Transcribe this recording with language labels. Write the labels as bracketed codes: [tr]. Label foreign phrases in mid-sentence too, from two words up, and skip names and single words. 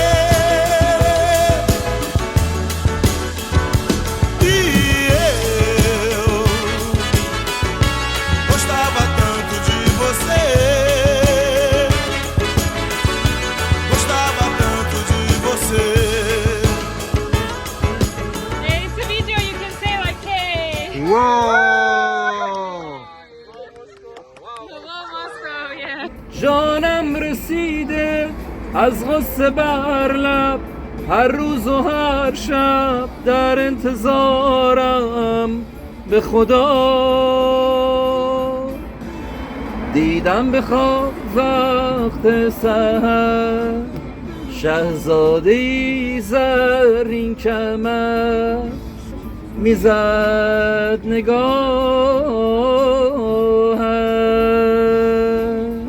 [pt] E eu gostava tanto de você, gostava tanto de você. [fa] جانم رسیده از غصه بر لب هر روز و هر شب در انتظارم به خدا دیدم به خواب وقت سحر شهزاده‌ای زرین کمر میزد نگاهم.